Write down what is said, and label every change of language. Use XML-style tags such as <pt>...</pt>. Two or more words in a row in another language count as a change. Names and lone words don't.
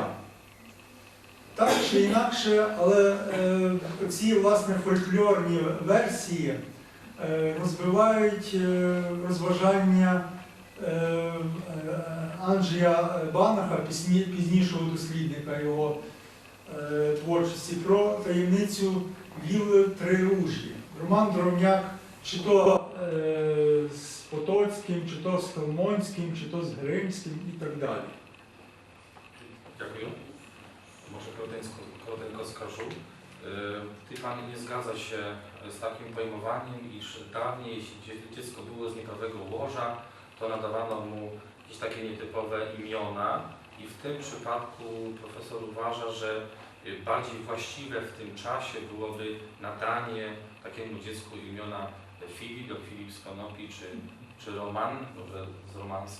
<uk>Так чи інакше, але ці, власне, фольклорні версії розбивають розважання Анджея Банаха, пізнішого дослідника його творчості, про таємницю вілли Тrirужі. Роман Дровняк чи то з Потоцьким, чи то з Хелмонським, чи то з Гримським і так далі.</uk> <pl>Dziękuję. Może krótko skażu. Pan nie zgadza się z takim pojmowaniem, iż dawniej, jeśli dziecko było z nieprawego łoża, to nadawano mu jakieś takie nietypowe imiona i w tym przypadku profesor uważa, że bardziej właściwe w tym czasie byłoby nadanie takiemu dziecku imiona Filip lub Filip z Konopi czy Roman, może z romansu.</pl>